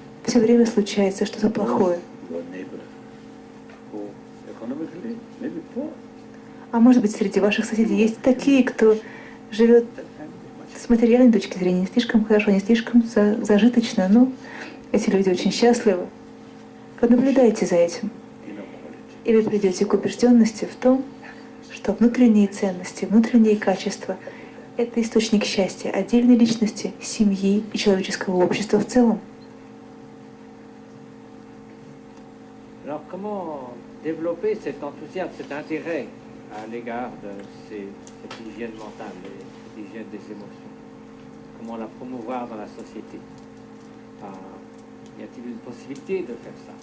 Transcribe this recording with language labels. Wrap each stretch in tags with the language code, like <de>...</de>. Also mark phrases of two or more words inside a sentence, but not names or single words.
<ru>Все время случается что-то плохое. А может быть, среди ваших соседей есть такие, кто живет с материальной точки зрения не слишком хорошо, не слишком зажиточно, но эти люди очень счастливы. Понаблюдайте за этим. И вы придете к убежденности в том, что внутренние ценности, внутренние качества — это источник счастья отдельной личности, семьи и человеческого общества в целом.</ru> <fr>Alors comment développer cet enthousiasme, cet intérêt à l'égard de cette hygiène mentale, cette hygiène des émotions? Comment la promouvoir dans la société? Y a-t-il une possibilité de faire ça?</fr>